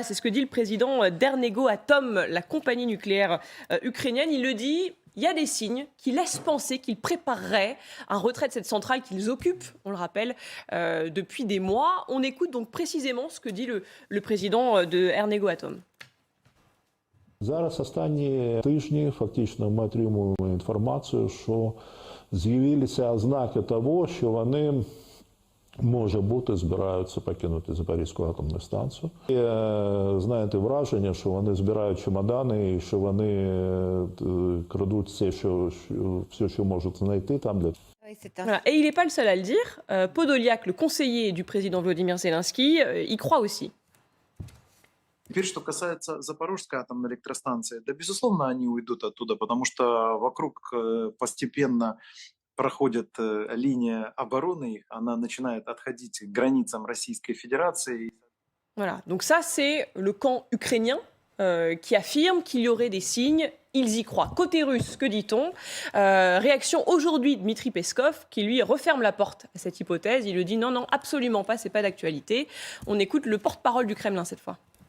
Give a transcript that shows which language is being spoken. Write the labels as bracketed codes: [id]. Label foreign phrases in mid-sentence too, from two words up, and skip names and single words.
[fr] C'est ce que dit le président d'Ernegoatom, la compagnie nucléaire ukrainienne. Il le dit, il y a des signes qui laissent penser qu'ils prépareraient un retrait de cette centrale qu'ils occupent, on le rappelle, depuis des mois. On écoute donc précisément ce que dit le président de Ernegoatom. [uk] Зараз останні тижні фактично ми отримуємо інформацію, що з'явилися ознаки того, що вони, може бути, збираються покинути Запорізьку атомну станцію. І, знаєте, враження, що вони збирають чемодани і що вони крадуть все, що можуть знайти там для. [fr] Voilà. Et il n'est pas le seul à le dire. Podoliak, le conseiller du président Volodymyr Zelensky, y croit aussi. [ru] Теперь, что касается Запорожской атомной электростанции, да, безусловно, они уйдут оттуда, потому что вокруг постепенно проходит линия обороны, она начинает отходить к границам Российской Fédération. [fr] Voilà. Donc ça, c'est le camp ukrainien qui affirme qu'il y aurait des signes. Ils y croient. Côté russe, que dit-on? Réaction aujourd'hui de Dmitri Peskov, qui lui referme la porte à cette hypothèse. Il lui dit non, non, absolument pas, c'est pas d'actualité. On écoute le porte-parole du Kremlin cette fois.